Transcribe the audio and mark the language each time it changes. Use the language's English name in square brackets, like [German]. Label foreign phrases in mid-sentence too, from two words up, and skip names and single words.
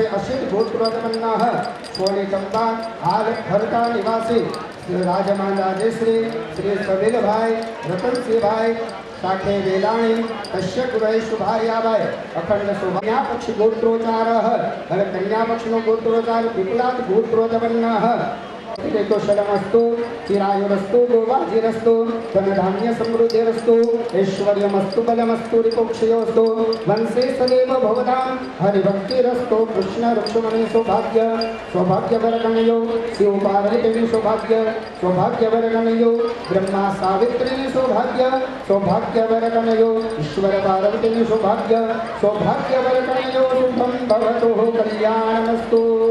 [Gujarati] અસિત ગોત્રોત્પન્ન સોની ચંપા હાલ હરતા નિવાસી રાજમાન રાજેશ્રી શ્રી સબીલભાઈ રતનસિંહભાઈ સાથે વેલાણી કશ્યપભાઈ શુભાર્યાભાઈ અખંડ શુભા પક્ષ ગોત્રોચાર હવે કન્યા પક્ષનો ગોત્રોચાર [Sanskrit] પીપલાદ ગોત્રોત્પન્ન कुशलमस्तु चिरायुरस्तु गोवाजिरस्तु धनधान्य समृद्धिरस्तु ऐश्वर्यमस्तु बलमस्तु रिपुक्षयोस्तु वंशे सदैव भवतां हरिभक्तिरस्तु कृष्ण रुक्ष्मणी सौभाग्य सौभाग्यवरगणयो शिव पार्वती सौभाग्य सौभाग्यवरगणयो ब्रह्मा सावित्री सौभाग्य सौभाग्यवरगणयो ईश्वर पार्वती सौभाग्य सौभाग्यवरगणयो शुभं भवतु कल्याणमस्तु.